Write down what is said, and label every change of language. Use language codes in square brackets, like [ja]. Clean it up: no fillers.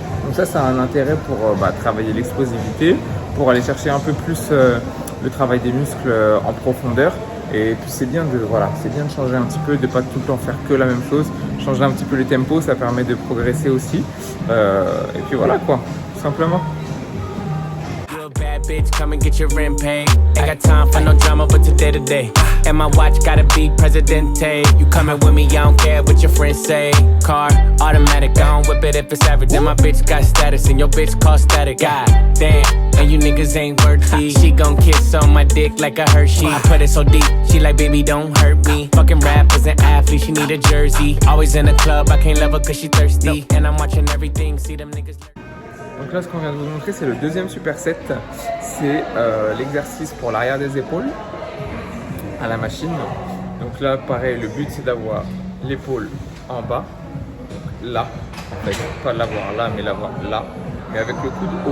[fr] Donc ça a un intérêt pour travailler l'explosivité, pour aller chercher un peu plus le travail des muscles en profondeur. Et puis c'est bien de changer un petit peu, de ne pas tout le temps faire que la même chose, changer un petit peu les tempos, ça permet de progresser aussi. Et puis voilà quoi, tout simplement. [en] Bad bitch, come and get your rent paid. Ain't got time for no drama, but today to day. And my watch gotta be Presidente. You coming with me, I don't care what your friends say. Car, automatic, I don't whip it if it's average. And my bitch got status, and your bitch call static. God damn, and you niggas ain't worthy. She gon' kiss on my dick like a Hershey. I put it so deep, she like, baby, don't hurt me. Fucking rappers and athletes, she need a jersey. Always in the club, I can't love her cause she thirsty. And I'm watching everything, see them niggas. [fr] Donc là, ce qu'on vient de vous montrer, c'est le deuxième superset. C'est l'exercice pour l'arrière des épaules à la machine. Donc là, pareil, le but, c'est d'avoir l'épaule en bas, donc là, en fait, pas l'avoir là, mais l'avoir là, mais avec le coude haut.